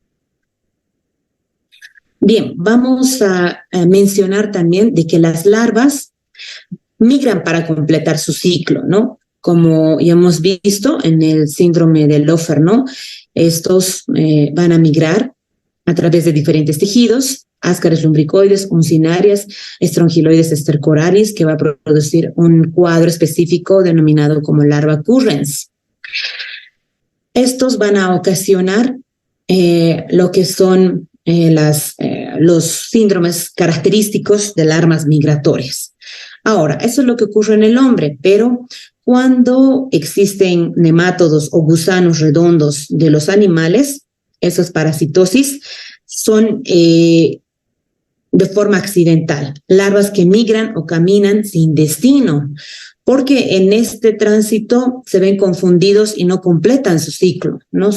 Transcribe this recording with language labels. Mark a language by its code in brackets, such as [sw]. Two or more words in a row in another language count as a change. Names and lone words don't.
[es] Bien, vamos a mencionar también de que las larvas migran para completar su ciclo, ¿no? Como ya hemos visto en el síndrome de Lofer, ¿no? Estos van a migrar a través de diferentes tejidos, ascaris lumbricoides, uncinarias, Strongyloides estercoralis, que va a producir un cuadro específico denominado como [la] larva currens. [es] Estos van a ocasionar lo que son los síndromes característicos de larvas migratorias. Ahora, eso es lo que ocurre en el hombre, pero cuando existen nemátodos o gusanos redondos de los animales, esas parasitosis son de forma accidental, larvas que migran o caminan sin destino, porque en este tránsito se ven confundidos y no completan su ciclo, ¿no?